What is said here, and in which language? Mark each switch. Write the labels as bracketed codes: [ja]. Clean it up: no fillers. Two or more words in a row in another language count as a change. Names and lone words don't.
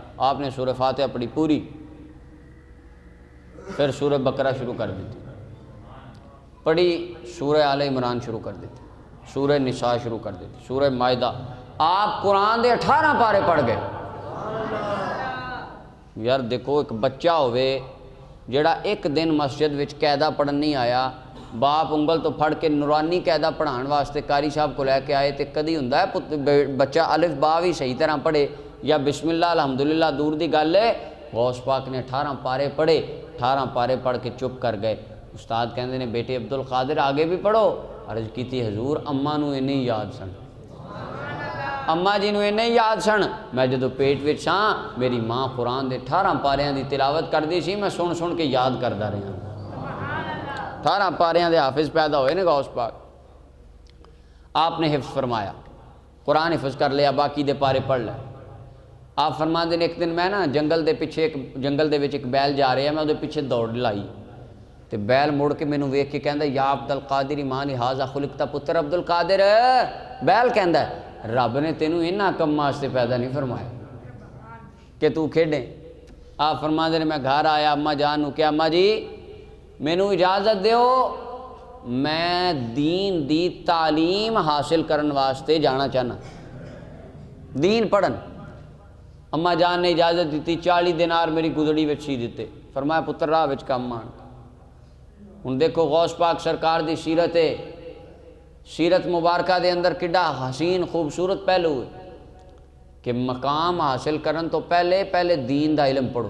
[pa] آپ نے سورہ فاتحہ پڑھی پوری، پھر سورہ بقرہ شروع کر دیتی، پڑھی سورہ آل عمران شروع کر دیتی، سورہ نساء شروع کر دیتی، سورہ مائدہ۔ آپ قرآن دے 18 پارے پڑھ گئے۔ یار دیکھو، ایک بچہ ہوئے جڑا ایک دن مسجد وچ قاعدہ پڑھن نہیں آیا، باپ انگل تو پھڑ کے نورانی قاعدہ پڑھان واسطے قاری صاحب کو لے کے آئے، تے کدی ہوندا ہے بچہ الف با بھی صحیح طرح پڑھے یا [ar] بسم اللہ الحمدللہ [pa] دور دی گل ہے۔ غوث پاک نے 18 پارے پڑھے، 18 پارے پڑھ کے چپ کر گئے۔ استاد کہندے نے بیٹے عبد القادر آگے بھی پڑھو۔ عرض کیتی حضور اماں نو انہیں یاد سن، اماں جی نو انہیں یاد سن، میں جدو پیٹ وچ ساں میری ماں قرآن دے 18 پاریاں دی تلاوت کردی سی، میں سن سن کے یاد کردا رہا۔ 18 پاریاں دے حافظ پیدا ہوئے نے غوث پاک۔ آپ نے حفظ فرمایا، قرآن حفظ کر لیا، باقی دے پارے پڑھ لے۔ آپ فرماندے نے ایک دن میں نا جنگل دے پیچھے جنگل دے وچ ایک بیل جا رہا ہے، میں وہ پیچھے دوڑ لائی تے بیل مڑ کے مینوں ویکھ کے کہندا [ar] یا عبد القادر ما لہذا خلقتا، [pa] پتر عبد القادر، بیل کہندا ہے رب نے تینوں انہاں کم واسطے پیدا نہیں فرمایا کہ تو کھیڈیں۔ آپ فرماندے نے میں گھر آیا، اماں جان نو کہ اماں جی مینوں اجازت دیو میں دین دی تعلیم حاصل کرن واسطے جانا چاہنا، دین پڑھن۔ اماں جان نے اجازت دیتی، 40 دینار میری گزڑی وچ سی دیتے، فرمایا پتر راہ وچ کم آن۔ ہن دیکھو غوث پاک سرکار دی سیرت ہے، سیرت مبارکہ دے اندر کڈا حسین خوبصورت پہلو ہے کہ مقام حاصل کرن تو پہلے دین دا علم پڑھو۔